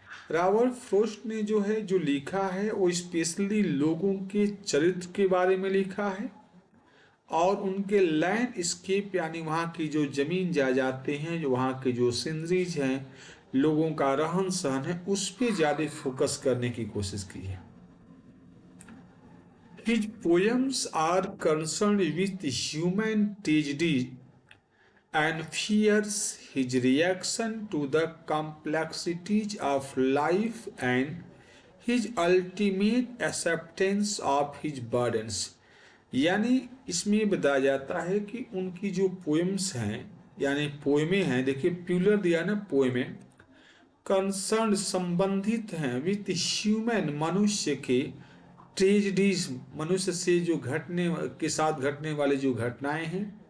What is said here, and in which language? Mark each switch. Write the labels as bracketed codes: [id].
[hi] Robert frost ने जो है जो लिखा है वो स्पेशली लोगों के चरित्र के बारे में लिखा है और उनके लैंडस्केप, यानी वहाँ की जो ज़मीन जायदादें हैं, जो वहाँ की जो सीनरीज हैं, लोगों का रहन सहन है, उस पर ज़्यादा फोकस करने की कोशिश की है। [en] His poems are concerned with human tragedy and fears, his reaction to the complexities of life and his ultimate acceptance of his burdens। [hi] यानी इसमें बताया जाता है कि उनकी जो पोएम्स हैं, यानी पोएमें हैं, देखिए प्यूलर दिया ना, पोएमें कंसर्न, संबंधित हैं, विथ ह्यूमन, मनुष्य के, ट्रेजिडीज, मनुष्य से जो घटने के साथ घटने वाली जो घटनाएं हैं,